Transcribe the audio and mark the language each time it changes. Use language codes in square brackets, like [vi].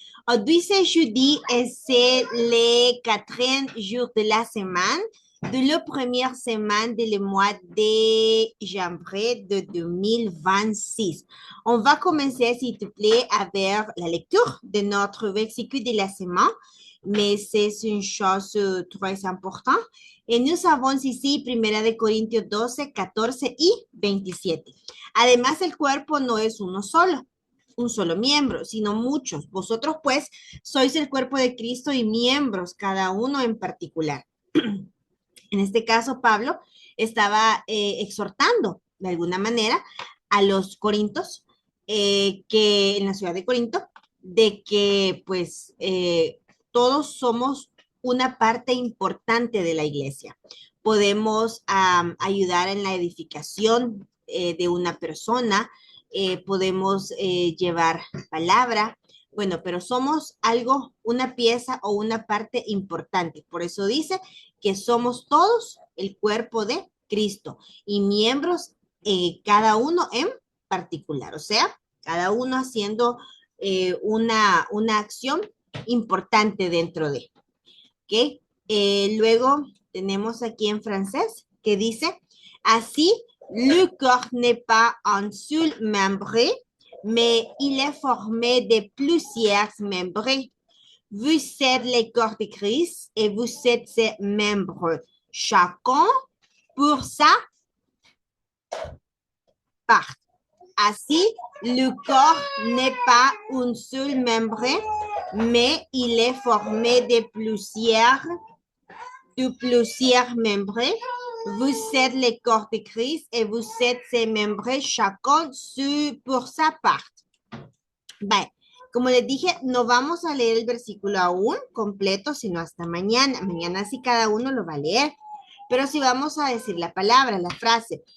[fr] Aujourd'hui, c'est jeudi et c'est le quatrième jour de la semaine, de la première semaine du mois de janvier de 2026. On va commencer, s'il te plaît, avec la lecture de notre versicle de la semaine, mais c'est une chose très importante. Et nous avons ici 1 [es] de Corintios 12, 14 y 27. Además, el cuerpo no es uno solo, un solo miembro, sino muchos. Vosotros, pues, sois el cuerpo de Cristo y miembros, cada uno en particular. En este caso, Pablo estaba exhortando de alguna manera a los corintios que en la ciudad de Corinto, de que pues todos somos una parte importante de la iglesia. Podemos ayudar en la edificación de una persona, podemos llevar palabra, bueno, pero somos algo, una pieza o una parte importante. Por eso dice que somos todos el cuerpo de Cristo y miembros cada uno en particular, o sea, cada uno haciendo una acción importante dentro de, ¿ok? Luego tenemos aquí en francés que dice, así, [fr] le corps n'est pas un seul membre, mais il est formé de plusieurs membres. Vous êtes le corps de Christ et vous êtes ses membres, chacun pour sa part. Así, le corps n'est pas un seul membre, mais il est formé de plusieurs membres. Vous êtes le corps de Christ et vous êtes ses membres, chacun pour sa part. [en] Bye. [es] Como les dije, no vamos a leer el versículo aún completo, sino hasta mañana. Mañana sí cada uno lo va a leer. Pero sí vamos a decir la palabra, la frase.